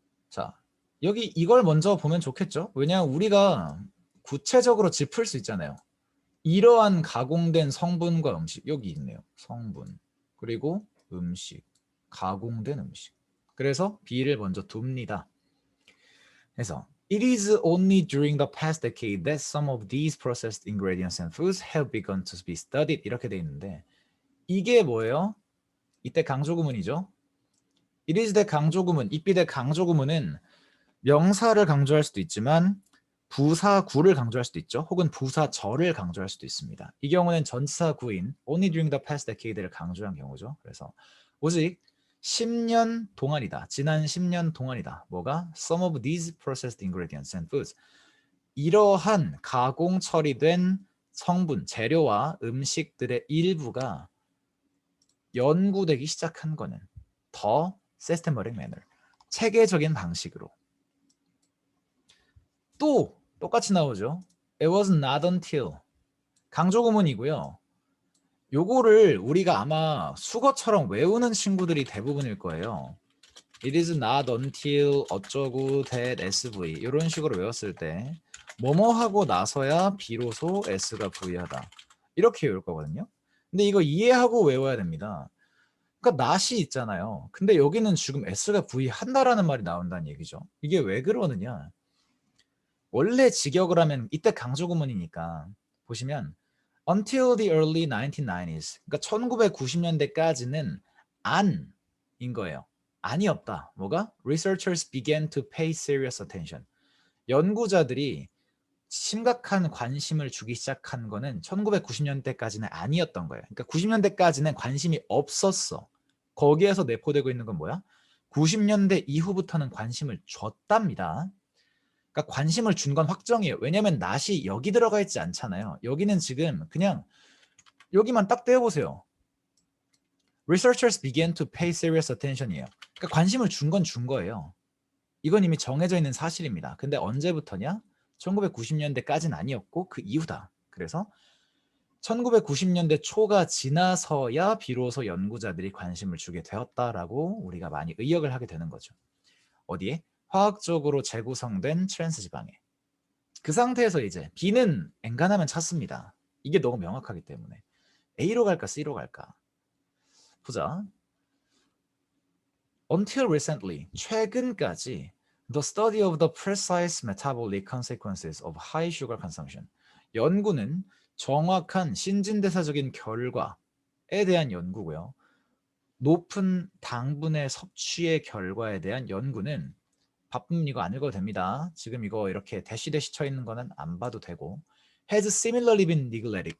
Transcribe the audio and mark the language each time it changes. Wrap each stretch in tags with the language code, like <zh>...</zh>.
<ko>자, 여기 이걸 먼저 보면 좋겠죠? 왜냐하면 우리가 구체적으로 짚을 수 있잖아요. 이러한 가공된 성분과 음식 여기 있네요. 성분 그리고 음식 가공된 음식. 그래서 B를 먼저 둡니다.</ko> <en>그래서 It is only during the past decade that some of these processed ingredients and foods have begun to be studied.</en> <ko>이렇게 돼 있는데 이게 뭐예요? 이때 강조구문이죠. It is 대 강조구문, it be 대 강조구문은 명사를 강조할 수도 있지만 부사구를 강조할 수도 있죠. 혹은 부사절을 강조할 수도 있습니다. 이 경우는 전치사구인</ko> <en>only during the past decade</en> <ko>를 강조한 경우죠. 그래서 오직 10년 동안이다. 지난 10년 동안이다. 뭐가?</ko> <en>Some of these processed ingredients and foods.</en> <ko>이러한 가공 처리된 성분, 재료와 음식들의 일부가 연구되기 시작한 거는 더</ko> <en>systematic manner,</en> <ko>체계적인 방식으로. 또 똑같이 나오죠.</ko> <en>It was not until.</en> <ko>강조구문이고요. 요거를 우리가 아마 수거처럼 외우는 친구들이 대부분일 거예요. It is not until 어쩌고 that SV 이런 식으로 외웠을 때 뭐뭐 하고 나서야 비로소 S가 V하다. 이렇게 외울 거거든요. 근데 이거 이해하고 외워야 됩니다. 그러니까 not이 있잖아요. 근데 여기는 지금 S가 V 한다라는 말이 나온다는 얘기죠. 이게 왜 그러느냐? 원래 직역을 하면 이때 강조구문이니까 보시면</ko> <en>until the early 1990s</en> <ko>그러니까 1990년대까지는 안인 거예요. 아니었다. 뭐가?</ko> <en>Researchers began to pay serious attention.</en> <ko>연구자들이 심각한 관심을 주기 시작한 거는 1990년대까지는 아니었던 거예요. 그러니까 90년대까지는 관심이 없었어. 거기에서 내포되고 있는 건 뭐야? 90년대 이후부터는 관심을 줬답니다. 그러니까 관심을 준 건 확정이에요. 왜냐하면 not이 여기 들어가 있지 않잖아요. 여기는 지금 그냥 여기만 딱 떼어보세요.</ko> <en>Researchers began to pay serious attention이에요.</en> <ko>그러니까 관심을 준 건 준 거예요. 이건 이미 정해져 있는 사실입니다. 근데 언제부터냐? 1990년대까지는 아니었고 그 이후다. 그래서 1990년대 초가 지나서야 비로소 연구자들이 관심을 주게 되었다라고 우리가 많이 의역을 하게 되는 거죠. 어디에? 화학적으로 재구성된 트랜스 지방에. 그 상태에서 이제 B는 엔간하면 찾습니다. 이게 너무 명확하기 때문에. A로 갈까 C로 갈까? 보자.</ko> <en>Until recently,</en> <ko>최근까지</ko> <en>the study of the precise metabolic consequences of high sugar consumption.</en> <ko>연구는 정확한 신진대사적인 결과에 대한 연구고요. 높은 당분의 섭취의 결과에 대한 연구는 바쁘면 이거 안 읽어도 됩니다. 지금 이거 이렇게 대시 쳐 있는 거는 안 봐도 되고</ko> <en>has similarly been neglected.</en>